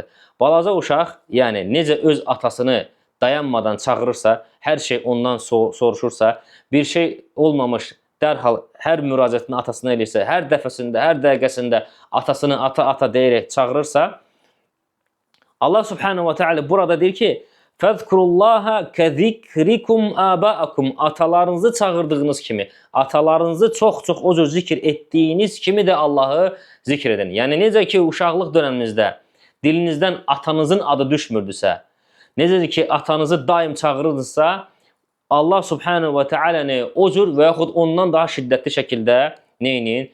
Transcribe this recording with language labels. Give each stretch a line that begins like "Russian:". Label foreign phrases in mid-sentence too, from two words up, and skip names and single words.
Azerbaijani: Balaca uşaq, yəni necə öz atasını dayanmadan çağırırsa, hər şey ondan soruşursa, bir şey olmamış, dərhal hər müraciətini atasına eləyirsə, hər dəfəsində, hər dəqiqəsində atasını ata deyərək çağırırsa,
Arabic: الله سبحانه وتعالى
Azerbaijani: burada deyir ki,
Arabic: فَذْكُرُوا كَذِكْرِكُمْ آبَاءَكُمْ.
Azerbaijani: Atalarınızı çağırdığınız kimi, atalarınızı çox o cür zikir etdiyiniz kimi də Allah'ı zikr edin. Yəni necə ki uşaqlıq dönəminizdə dilinizdən atanızın adı düşmürdüsə, necə ki atanızı daim çağırırdınızsa,
Arabic: الله سبحانه وتعالى
Azerbaijani: o cür və yaxud ondan daha şiddətli şəkildə neyinin?